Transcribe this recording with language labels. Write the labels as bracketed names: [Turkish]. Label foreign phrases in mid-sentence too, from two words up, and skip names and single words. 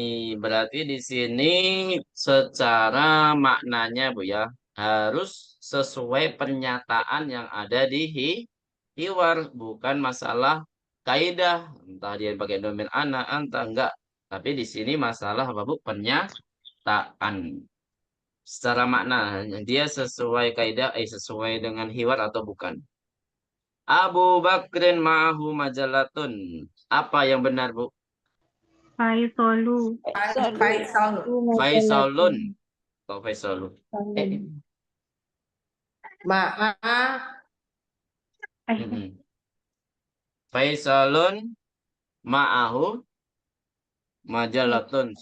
[Indonesian] Berarti di sini secara maknanya, Bu, ya, harus sesuai pernyataan yang ada di hiwar, bukan masalah kaidah, entah dia pakai domain ana, entah enggak. Tapi di sini masalah apa, Bu? Pernyataan. Secara makna dia sesuai kaidah, sesuai dengan hiwar atau bukan. [Arabic] أبو بكرٍ معه مجلةٌ. [Indonesian] Apa yang benar, Bu? Faisolu. Faisal. Faisalun. Kok Faisalun? [Arabic] فيصلٌ معه مجلةٌ.